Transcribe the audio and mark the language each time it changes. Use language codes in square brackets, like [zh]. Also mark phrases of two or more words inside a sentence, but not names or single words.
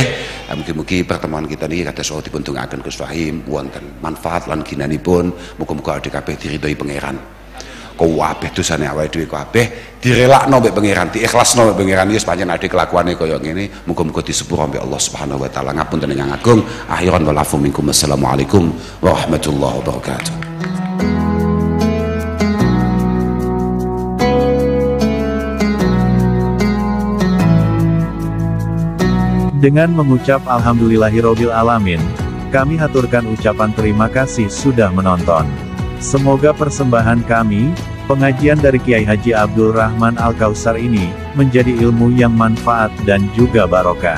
[jv] Mugi-mugi [id] pertemuan kita [jv] niki kados saha dipun tunggaken Gus Wahim wonten manfaat lan ginanipun. Muga-muga awake kabeh diridhoi pangeran. Kabeh dosane awake dhewe kabeh direlakno mbek pangeran, diikhlasno mbek pangeran. Wis pancen ade kelakuane kaya ngene, muga-muga disepuro mbek Allah [ar] سبحانه وتعالى. [jv] Ngapunten ingkang agung. [ar] وآخرا والعفو منكم. السلام عليكم ورحمة الله وبركاته. [id] Dengan mengucap [ar] الحمد لله رب العالمين, [id] kami haturkan ucapan terima kasih sudah menonton. Semoga persembahan kami, pengajian dari Kiai Haji Abdul Rahman Al-Kausar ini, menjadi ilmu yang manfaat dan juga barokah.